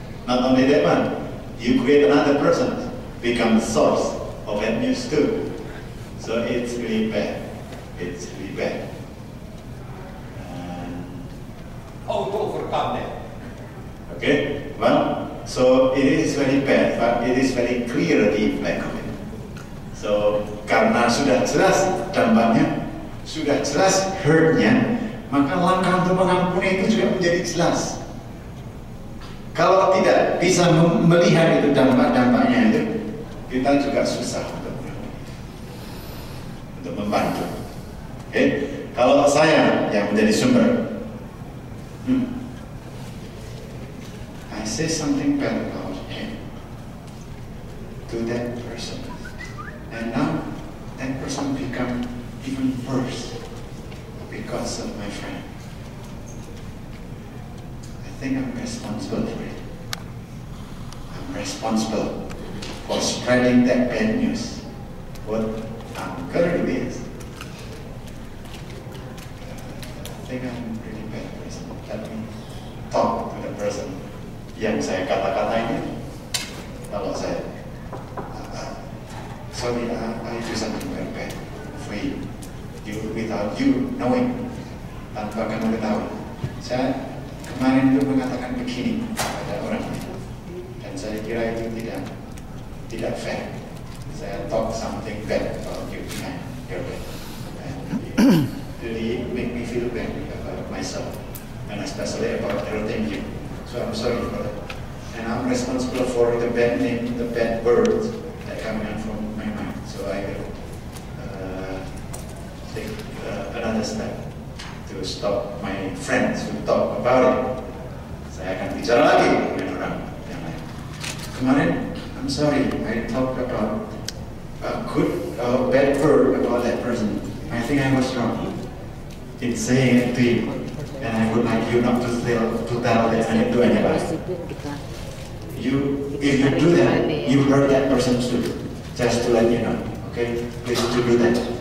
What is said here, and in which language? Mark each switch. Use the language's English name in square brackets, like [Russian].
[English] Not only that one, you create another person, become the source of bad news too. So it's really bad. It's really bad. How to overcome that? Okay, well, so it is very bad, but it is very clear the effect of it. [Indonesian] So karena sudah jelas dampaknya, sudah jelas hurt-nya, maka langkah untuk mengampuni itu juga menjadi jelas. Kalau tidak bisa melihat itu dampak-dampaknya itu, kita juga susah untuk membantu. [English] Okay? [Indonesian] Kalau saya yang menjadi sumber, [English] I say something bad about him to that person, and now that person become even worse because of my friend. I think I'm responsible for it. I'm responsible for spreading that bad news. What I'm gonna do is, I think I'm a really bad person. Let me talk to the person [Indonesian] yang saya kata-katain. Kalau saya, [English] sorry, I do something very bad for you. Without you knowing, [Indonesian] tanpa kamu ketahui, saya kemarin itu mengatakan begini pada orang lain, dan saya kira itu tidak fair. [English] Saya talk something bad about you behind your back, and it really make me feel bad about myself, and especially about hurting you. So I'm sorry for that, and I'm responsible for the bad name, the bad words that come out from my mind. So I will take another step to stop my friends who talk about it. [Indonesian] Saya akan bicara lagi dengan orang yang lain. [English] Kemarin, I'm sorry, I talked about a good, bad word about that person. I think I was wrong in saying it to you, and I would like you not to tell that to anybody. If you do that, you hurt that person too. Just to let you know, okay? Please do that.